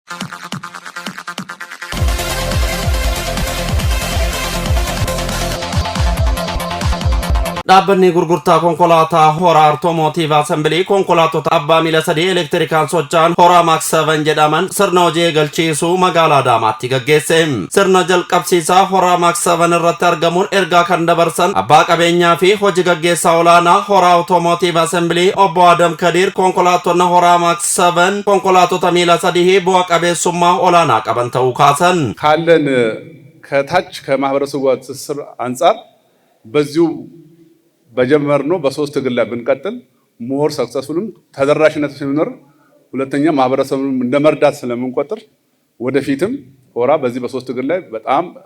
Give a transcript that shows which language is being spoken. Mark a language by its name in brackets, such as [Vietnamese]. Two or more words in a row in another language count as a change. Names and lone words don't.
[Oromo] Dhaabbanni gurgurtaa konkolaataa Hora Automotive Assembly konkolaattota abbaa miila sadii elektirikaal socho'an Hora Max 7 jedhaman sirna hojii eegalchiisuu magaalaa Adaamaatti gaggeesse. Sirna jalqabsiisaa Hora Max 7 irratti argamuun ergaa kan dabarsan abbaa qabeenyaa fi hojii gaggeessaa olaanaa Hora Automotive Assembly obbo Adam Kadir konkolaattonni Hora Max 7 konkolaattota miila sadii bu'a qabeessummaa olaanaa qaban ta'uu kaasan. [Amharic] ካለን ከታች ከማህበረሰቡ ትስስር አንፃር በዚሁ በጀመርነው በሶስት ግላ ብንቀጥል [English] more successful [Amharic] ተደራሽነት ሲኖር ሁለተኛ ማህበረሰቡን እንደመርዳት ስለምንቆጥር ወደፊትም ሆራ በዚህ በሶስት ግላ በጣም